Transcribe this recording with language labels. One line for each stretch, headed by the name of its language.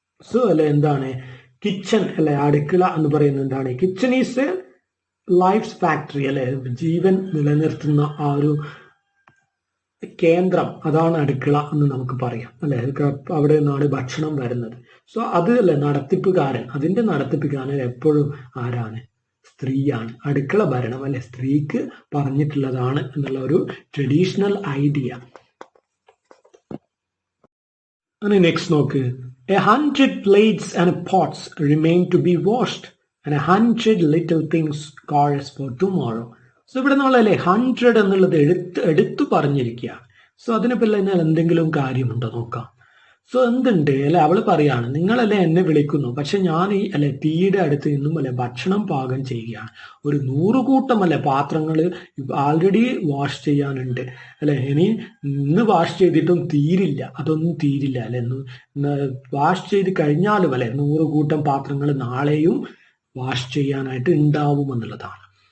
Malayalam: So അല്ലെ എന്താണ് kitchen അല്ലെ, അടുക്കള എന്ന് പറയുന്നത് എന്താണ്,
English: kitchen is a life factory
Malayalam: അല്ലെ, ജീവൻ നിലനിർത്തുന്ന ആ ഒരു കേന്ദ്രം, അതാണ് അടുക്കള എന്ന് നമുക്ക് പറയാം അല്ലെ. അവിടെ നിന്നാണ് ഭക്ഷണം വരുന്നത്. സോ അത് അല്ലെ നടത്തിപ്പുകാരൻ, അതിന്റെ നടത്തിപ്പുകാരൻ എപ്പോഴും ആരാണ്, സ്ത്രീയാണ്. അടുക്കള ഭരണം അല്ലെ സ്ത്രീക്ക് പറഞ്ഞിട്ടുള്ളതാണ് എന്നുള്ള ഒരു ട്രഡീഷണൽ ഐഡിയ.
English: Next നോക്ക്, 100 plates and pots remain to be washed and 100 little things chorus for tomorrow.
Malayalam: So ഇവിടെ നമ്മളല്ലേ 100 എന്നുള്ളത് എടുത്തു പറഞ്ഞിരിക്കുകയാണ്. സോ അതിനെ പിന്നെ എന്തെങ്കിലും കാര്യമുണ്ടോ നോക്കാം. സോ എന്തുണ്ട് അല്ലെ, അവള് പറയാണ് നിങ്ങളല്ലേ എന്നെ വിളിക്കുന്നു, പക്ഷെ ഞാൻ ഈ അല്ലെ തീയുടെ അടുത്ത് നിന്നും അല്ലെ ഭക്ഷണം പാകം ചെയ്യുകയാണ്. ഒരു 100 കൂട്ടം അല്ലെ പാത്രങ്ങൾ ആൾറെഡി വാഷ് ചെയ്യാനുണ്ട് അല്ലെ, ഇന്ന് വാഷ് ചെയ്തിട്ടും തീരില്ല, അതൊന്നും തീരില്ല അല്ലെ, വാഷ് ചെയ്ത് കഴിഞ്ഞാലും അല്ലെ 100 കൂട്ടം പാത്രങ്ങൾ നാളെയും വാഷ് ചെയ്യാനായിട്ട് ഉണ്ടാവും എന്നുള്ളതാണ്.